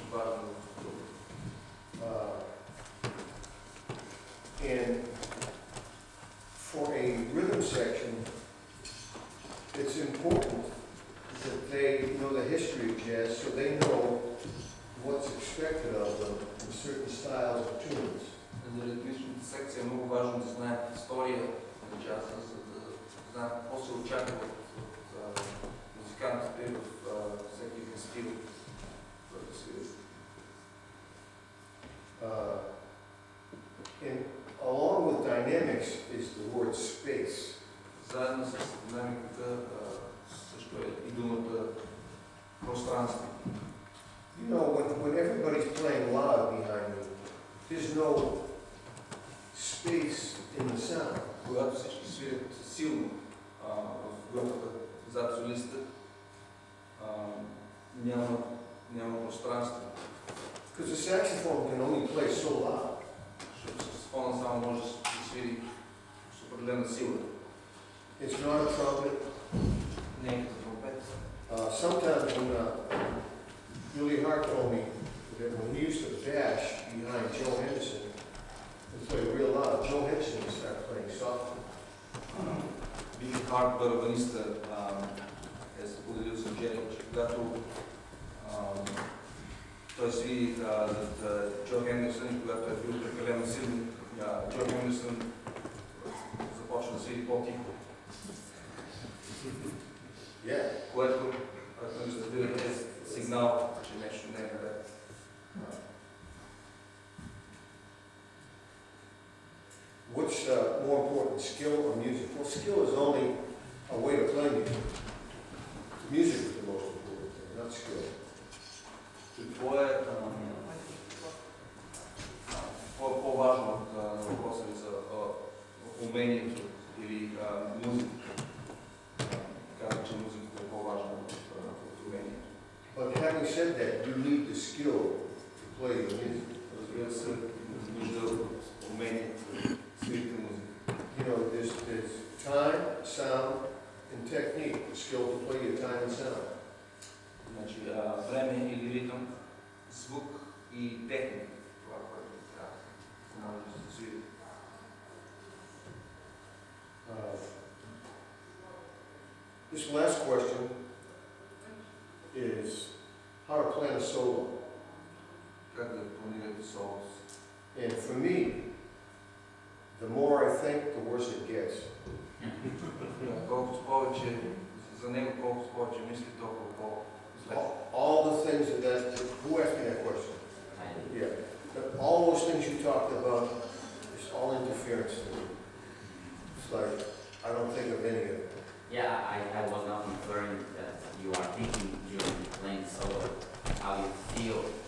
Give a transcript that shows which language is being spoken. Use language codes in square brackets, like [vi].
[bg] Динамиката е много важна в група. [en] And for a rhythm section, it's important that they know the history of jazz so they know what's expected of them in certain styles of tunes. [bg] За ритмичната секция е много важно да знаят история на джаза, за да знаят какво се очаква от музикантите в всеки един стил, който свирят. [en] And along with dynamics is the word space. [bg] Заедно с динамиката също е и думата пространство. [en] You know, when everybody's playing loud behind me, there's no space in the sound. [bg] Когато всички свирят силно в групата зад солиста, няма пространство. [en] Because the saxophone can only play so loud. [bg] Защото саксофона само може да се свири с определена сила. [en] It's not a trumpet. [bg] Не е като тромпет. [en] Sometimes when Billy Hart told me that when he used to bash behind Joe Henderson and play real loud, Joe Henderson would start playing softly. [bg] Били Харт, барабаниста, е споделил с Джери, че когато той свири зад Джо Хендерсън и когато е бил прекалено силен, Джо Хендерсън започва да свири по-тихо. Което, разбирате, е сигнал, че нещо не е наред. [en] What's more important, skill or music? Well, skill is only a way to play music. Music is the most important thing, not skill. [bg] Какво е по-важно от въпроса ви за умението или музиката? Казвам, че музиката е по-важна от умението. [en] But having said that, you need the skill to play the music. [bg] Разбира се, нужда от умение да свирите музика. [en] You know, there's time, sound, and technique. The skill to play your time and sound. [bg] Значи, време или ритъм, звук и техника. Това, което трябва да може да се свири. [en] This last question is how to plan a solo. [bg] Как да планирате соло? [en] And for me, the more I think, the worse it gets. [bg] Колкото повече за него, колкото повече мисли, толкова по-зле. [en] All the things who asked me that question? Yeah. But all those things you talked about, it's all interference to me. It's like, I don't think of any of it. Yeah, I was not inferring that you are thinking during playing solo, how you feel.